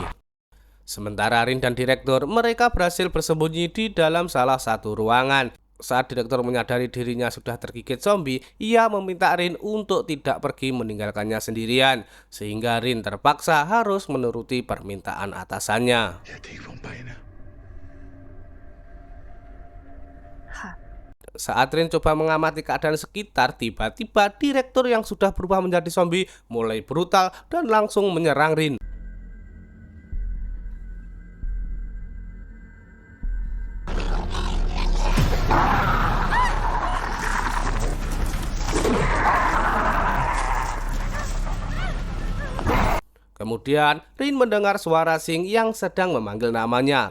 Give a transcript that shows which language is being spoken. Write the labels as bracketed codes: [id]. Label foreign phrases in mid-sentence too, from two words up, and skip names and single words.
[id] Sementara Rin dan direktur, mereka berhasil bersembunyi di dalam salah satu ruangan. Saat direktur menyadari dirinya sudah tergigit zombie, ia meminta Rin untuk tidak pergi meninggalkannya sendirian. Sehingga Rin terpaksa harus menuruti permintaan atasannya. [th] อย่าทิ้งผมไปนะ [id] Saat Rin coba mengamati keadaan sekitar, tiba-tiba direktur yang sudah berubah menjadi zombie mulai brutal dan langsung menyerang Rin. Kemudian Rin mendengar suara Singh yang sedang memanggil namanya.